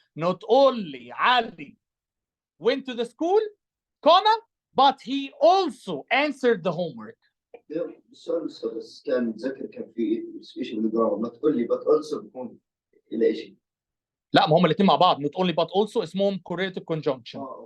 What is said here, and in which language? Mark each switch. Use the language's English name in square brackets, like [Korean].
[English] Not only Ali went to the school, comma, but he also answered the homework. [Arabic] السؤال بس كان متذكر كان في شيء بالجرامر. ما تقول لي but also بيكون إلى شيء. لا، ما هم الاثنين مع بعض. [English] Not only but also اسمهم correlative conjunction.